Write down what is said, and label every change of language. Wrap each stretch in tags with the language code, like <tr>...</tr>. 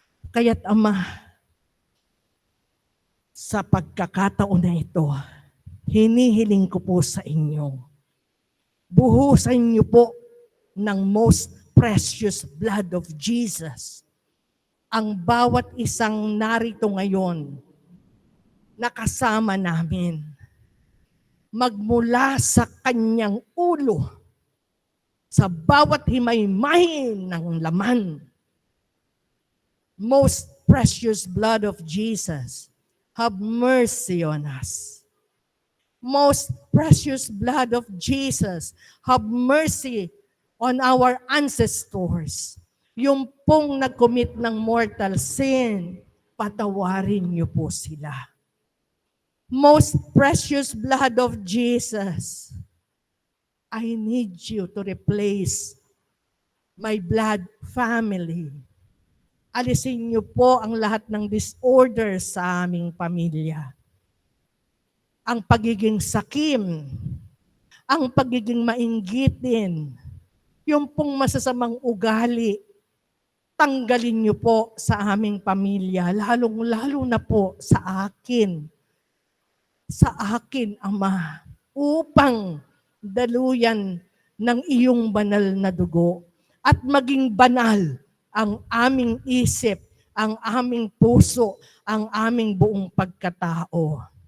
<tl>Kaya't Ama, sa pagkakataon na ito, hinihiling ko po sa inyo, buhusan niyo po ng</tl> <en>most precious blood of Jesus</en> <tl>ang bawat isang narito ngayon na kasama namin. Magmula sa kanyang ulo, sa bawat himay-may ng laman.</tl> <en>Most precious blood of Jesus, have mercy on us. Most precious blood of Jesus, have mercy on our ancestors.</en> <tl>Yung pong nag-commit ng mortal sin, patawarin niyo po sila.</tl> <en>Most precious blood of Jesus, I need you to replace my blood family.</en> <tl>Alisin niyo po ang lahat ng disorder sa aming pamilya. Ang pagiging sakim, ang pagiging mainggitin, yung pong masasamang ugali, tanggalin niyo po sa aming pamilya, lalong-lalo na po sa akin, Ama, upang daluyan ng iyong banal na dugo at maging banal ang aming isip, ang aming puso, ang aming buong pagkatao.</tl>